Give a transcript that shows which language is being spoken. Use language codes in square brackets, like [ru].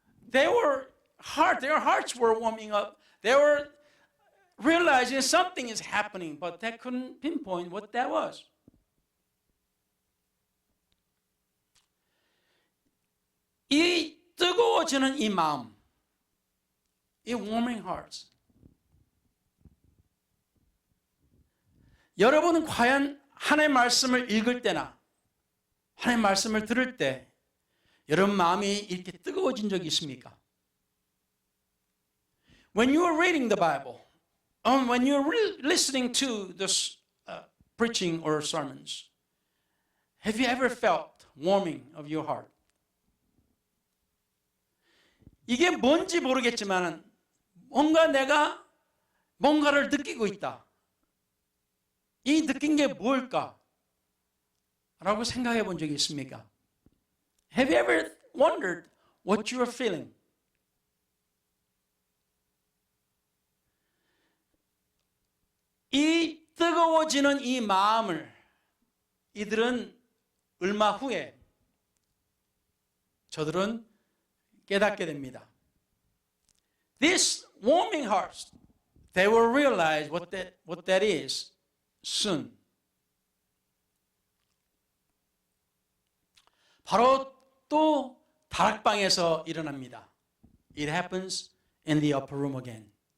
[en] Their hearts were warming up. They were realizing something is happening, but they couldn't pinpoint what that was. [ko] 이 뜨거워지는 이 마음, 이 [en] warming hearts. [ko] 여러분은 과연 하나님의 말씀을 읽을 때나 하나님의 말씀을 들을 때 여러분 마음이 이렇게 뜨거워진 적이 있습니까? [en] When you are reading the Bible, when you are listening to this preaching or sermons, have you ever felt warming of your heart? [ko] 이게 뭔지 모르겠지만 내가 뭔가를 느끼고 있다. 이 느낀 게 뭘까? 라고 생각해 본 적이 있습니까? [en] Have you ever wondered what you are feeling? [ko] 이 뜨거워지는 이 마음을 이들은 얼마 후에 저들은 깨닫게 됩니다. [en] This warming hearts, they will realize what that is soon. [ko] 바로 또 다락방에서 일어납니다. [en] It happens in the upper room again.